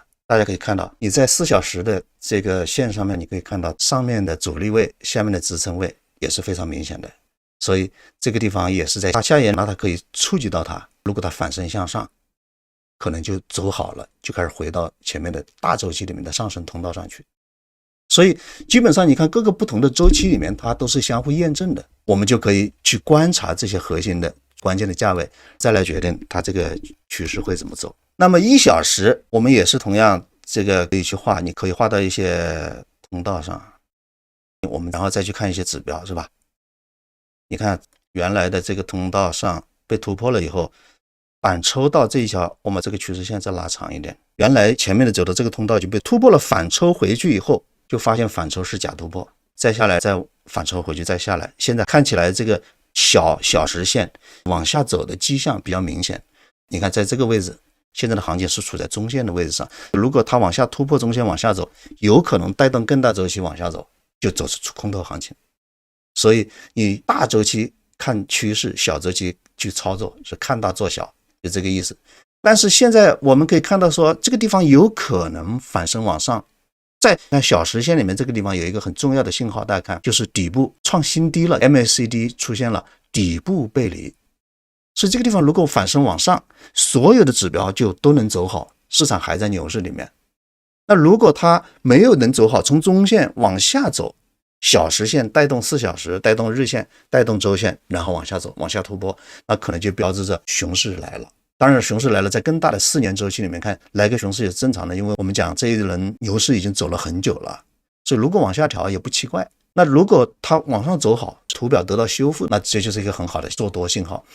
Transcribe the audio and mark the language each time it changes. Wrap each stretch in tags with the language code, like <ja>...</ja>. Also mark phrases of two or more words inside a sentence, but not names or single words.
<zh>大家可以看到你在4小时的這個線上面，你可以看到上面的阻力位，下面的支撐位也是非常明顯的，所以這個地方也是在它下沿，那它可以觸及到它，如果它反身向上，可能就走好了，就開始回到前面的大周期裡面的上升通道上去。所以基本上你看各個不同的周期裡面，它都是相互驗證的，我們就可以去觀察這些核心的關鍵的價位，再來決定它這個趨勢會怎麼走。那麼1小時我們也是同樣這個可以去畫，你可以畫到一些通道上，我們然後再去看一些指標，是吧？你看原來的這個通道上被突破了以後，反抽到這一條，我們這個趨勢線再拉長一點，原來前面的走的這個通道就被突破了，反抽回去以後就發現反抽是假突破，再下來再反抽回去再下来，現在看起來這個小時線往下走的跡象比較明顯。你看在這個位置，現在的行情是處在中線的位置上，如果它往下突破中線往下走，有可能帶動更大周期往下走，就走出空頭行情。所以你大周期看趨勢，小周期去操作是看大做小，就這個意思。但是現在我們可以看到說，這個地方有可能反身往上，在看小時線裡面這個地方有一個很重要的信號，大家看就是底部創新低了， MACD 出現了底部背離，所以這個地方如果反身往上，所有的指標就都能走好，市場還在牛市裡面。那如果它沒有能走好，從中線往下走，小時線帶動4小時，帶動日線，帶動周線，然後往下走，往下突破，那可能就標誌着熊市來了。當然熊市来了，在更大的4年周期裡面看，來個熊市也是正常的，因為我們講這一輪牛市已經走了很久了，所以如果往下調也不奇怪。那如果它往上走好，圖表得到修復，那這就是一個很好的做多信號。</zh>